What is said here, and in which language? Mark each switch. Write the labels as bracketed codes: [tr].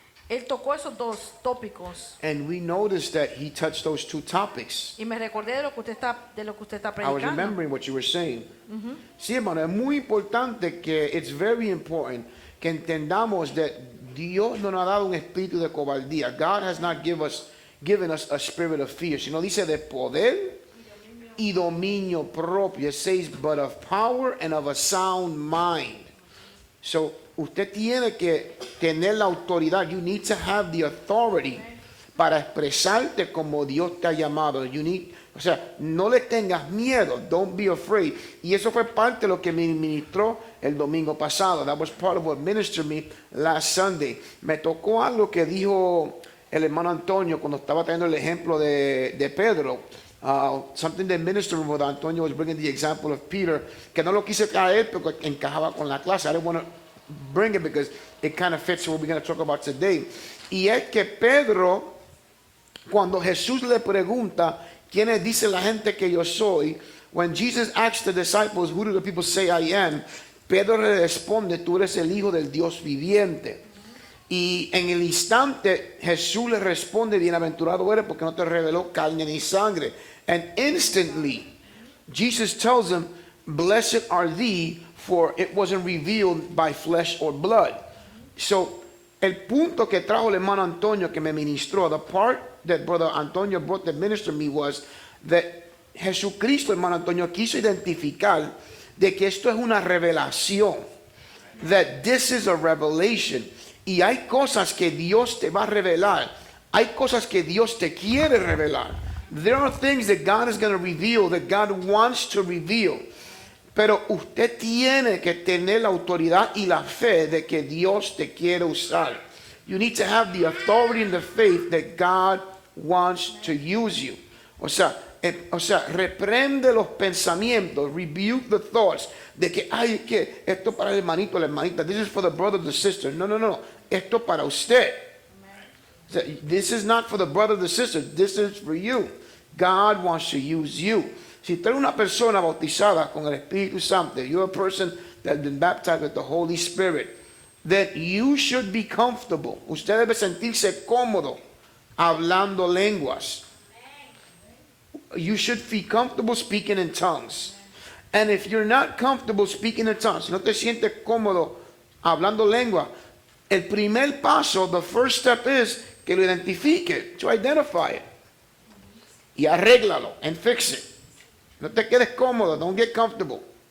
[es] Él tocó esos dos tópicos. [en] And we noticed that he touched those 2 topics. [es] Y me recordé de lo que usted está [en] I was [es] predicando. [en] remembering what you were saying. [es] Sí, hermano, es muy importante que, [en] it's very important [es] que entendamos that Dios no nos ha dado un espíritu de cobardía. [en] God has not given us a spirit of fear, [es] sino dice de poder y dominio propio. [en] It says, but of power and of a sound mind. [es] So, usted tiene que tener la autoridad. [en] You need to have the authority [es] para expresarte como Dios te ha llamado. O sea, no le tengas miedo. [en] Don't be afraid. [es] Y eso fue parte de lo que me ministró el domingo pasado. [en] That was part of what ministered me last Sunday. [es] Me tocó algo que dijo el hermano Antonio cuando estaba trayendo el ejemplo de Pedro. [en] Something that ministered when Antonio was bringing the example of Peter, [es] que no lo quise traer porque encajaba con la clase. [en] I didn't want to bring it because it kind of fits what we're going to talk about today. [es] Y es que Pedro, cuando Jesús le pregunta, ¿quién dice la gente que yo soy? [en] When Jesus asked the disciples, who do the people say I am? [es] Pedro le responde, tú eres el Hijo del Dios viviente. Y en el instante Jesús le responde, bienaventurado eres porque no te reveló carne ni sangre. [en] And instantly Jesus tells him, blessed are thee, for it wasn't revealed by flesh or blood. [es] So, el punto que trajo el hermano Antonio que me ministró, [en] the part that Brother Antonio brought to minister me was that [es] Jesucristo, hermano Antonio, quiso identificar de que esto es una revelación. [en] That this is a revelation. [es] Y hay cosas que Dios te va a revelar. Hay cosas que Dios te quiere revelar. [en] There are things that God is going to reveal, that God wants to reveal. [es] Pero usted tiene que tener la autoridad y la fe de que Dios te quiere usar. [en] You need to have the authority and the faith that God wants to use you. [es] O sea, reprende los pensamientos, [en] rebuke the thoughts [es] de que, ay, que esto para el hermanito, la hermanita, [en] this is for the brother, the sister. [es] No, no, no, esto para usted. O sea, [en] this is not for the brother, the sister, this is for you. God wants to use you. [es] Si usted es una persona bautizada con el Espíritu Santo, [en] you're a person that has been baptized with the Holy Spirit, that you should be comfortable. [es] Usted debe sentirse cómodo hablando lenguas. [en] You should be comfortable speaking in tongues. And if you're not comfortable speaking in tongues, [es] si no te sientes cómodo hablando lengua, el primer paso, [en] the first step is [es] que lo identifique, [en] to identify it. [es] Y arréglalo [en] and fix it. [es] No te quedes cómodo, [en] don't get comfortable.